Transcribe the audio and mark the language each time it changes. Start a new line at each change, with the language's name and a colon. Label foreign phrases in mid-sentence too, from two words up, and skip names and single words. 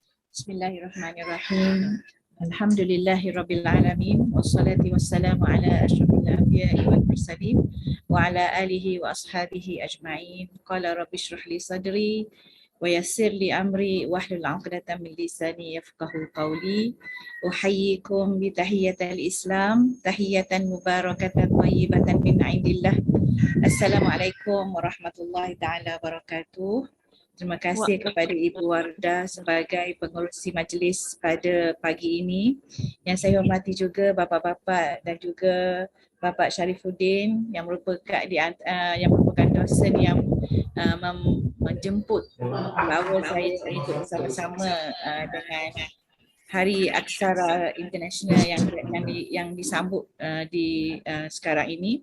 Arabic: بسم الله الرحمن الرحيم. الحمد لله رب العالمين والصلاة والسلام على أشرف الأنبياء والمرسلين وعلى آله وأصحابه أجمعين. قال رب اشرح لي صدري ويسر لي أمري واحلل عقدة من لساني يفقهوا قولي. أحييكم بتحية الإسلام، تحية مباركة طيبة من عند الله. السلام عليكم ورحمة الله تعالى وبركاته.
Malay: Terima kasih kepada Ibu Wardah sebagai pengerusi majlis pada pagi ini. Yang saya hormati juga bapa-bapa dan juga Bapak Syarifuddin yang merupakan dosen yang menjemput bawa saya untuk bersama-sama dengan Hari Aksara Internasional yang disambut di sekarang ini.